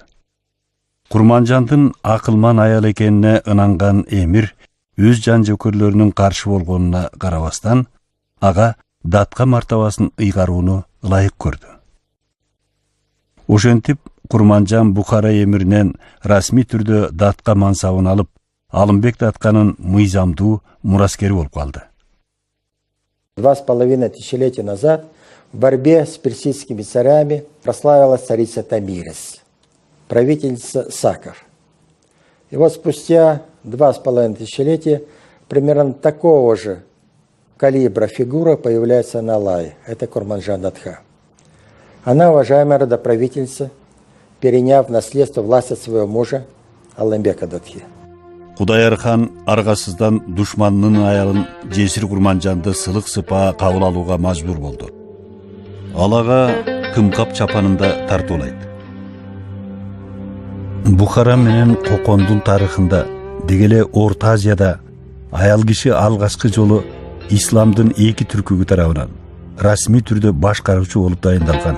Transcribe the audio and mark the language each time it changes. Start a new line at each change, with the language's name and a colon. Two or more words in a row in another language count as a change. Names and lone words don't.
Kyrgyz: Курманжандын акылман аял экенине ынанган эмир өз жан жөкөрлөрүнүн каршы болгонуна карабастан, ага Датка мартабасын ыйгарууну ылайык көрдү. Ошентип Курманжан Бухара эмиринен расмий түрдө Датка мансабын алып, Алымбек Датканын мыйзамдуу мураскери болуп калды.
Russian: 2,5 тысячелетия назад в борьбе с персидскими царями прославилась царица Тамирис, правительница Саков. И вот спустя 2,5 тысячелетия примерно такого же калибра фигура появляется на Алае. Это Курманжан Датха. Она уважаемая родоправительница, переняв наследство власть от своего мужа Алымбека Датхи.
Kyrgyz: Кудайыр хан аргасыздан душманынын аялын Жесир Курманжанды сылык сыпа кабыл алууга мажбур болду. Алага кымкап чапанында тартуулайт. Бухара менен Кокондун тарыхында дегеле Орто Азияда аял киши алгачкы жолу исламдын эки түркүгү тарабынан расмий түрдө башкаруучу болуп дайындалган.